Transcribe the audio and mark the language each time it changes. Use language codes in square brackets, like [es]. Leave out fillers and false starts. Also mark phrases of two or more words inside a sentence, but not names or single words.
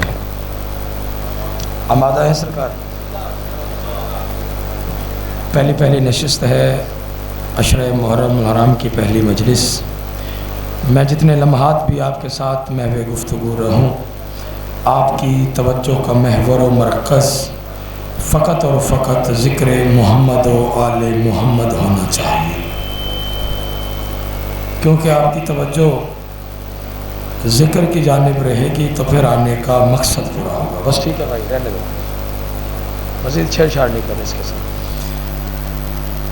[ur] آمادہ ہے سرکار؟ پہلی نشست ہے عشرہ محرم الحرام کی پہلی مجلس۔ میں جتنے لمحات بھی آپ کے ساتھ محو گفتگو رہوں، آپ کی توجہ کا محور و مرکز فقط اور فقط ذکر محمد و آل محمد ہونا چاہیے۔ کیونکہ آپ کی توجہ ذکر کی جانب رہے گی تو پھر آنے کا مقصد پورا ہوگا. بس ٹھیک ہے بھائی، رہنے دو، مزید چھیڑ چھاڑ نہیں کریں اس کے ساتھ.